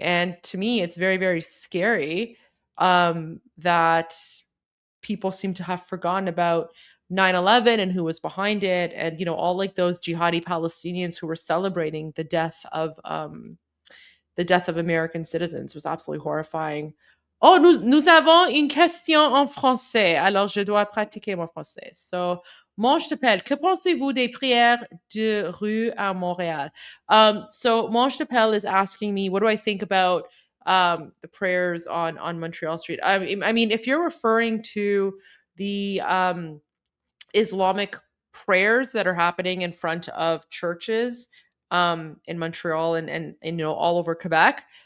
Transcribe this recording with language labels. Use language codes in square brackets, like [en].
[en] And to me, it's very, very scary that people seem to have forgotten about 9/11 and who was behind it, and all like those jihadi Palestinians who were celebrating the death of American citizens. Was absolutely horrifying. [fr] Oh, nous avons une question en français. Alors, je dois pratiquer mon français. So, Mange t'appelle. Que pensez-vous des prières de rue à Montréal? [en] So, Mange t'appelle is asking me, what do I think about the prayers on Montreal Street? I mean, if you're referring to the Islamic prayers that are happening in front of churches in Montreal and all over Quebec.